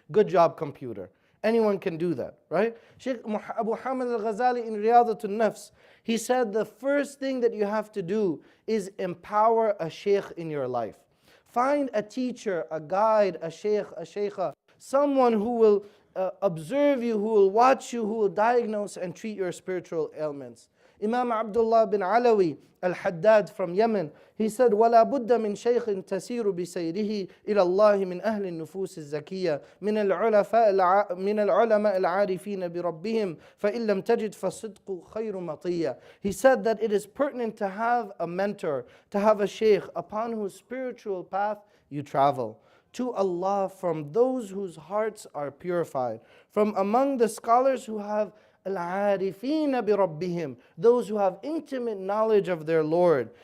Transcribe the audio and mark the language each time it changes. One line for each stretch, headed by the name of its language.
English: Good job, computer. Anyone can do that, right? Sheikh Abu Hamid al-Ghazali in Riyadat al-Nafs, he said the first thing that you have to do is empower a sheikh in your life. Find a teacher, a guide, a sheikh, a sheikha, someone who will observe you, who will watch you, who will diagnose and treat your spiritual ailments. Imam Abdullah bin Alawi al-Haddad from Yemen, he said,
Arabic: وَلَا بُدَّ مِنْ شَيْخٍ تَسِيرُ بِسَيْرِهِ إِلَى اللَّهِ مِنْ أَهْلِ النُّفُوسِ الزَّكِيَّةِ من العلماء العارفين بربهم فإن لم تجد فالصدق خير مطية.
English: He said that it is pertinent to have a mentor, to have a sheikh upon whose spiritual path you travel, to Allah from those whose hearts are purified, from among the scholars who have
Arabic: Al-Arefin bi-Rabbihim,
English: those who have intimate knowledge of their Lord.